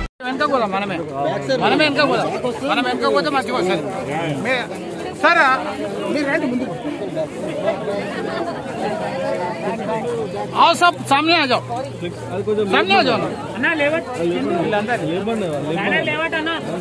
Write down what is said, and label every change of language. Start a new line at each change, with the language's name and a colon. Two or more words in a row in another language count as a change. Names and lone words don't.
Telugu: వెనక పోదాం మనమే వెనక పోదాం మనం వెనక పోతే మంచిగా వస్తుంది సార్ మీరు రండి ముందుకు
Hindi: आओ सब सामने आ जाओ सामने आ जाओ
Telugu: अन्ना लेवट लेवट अन्ना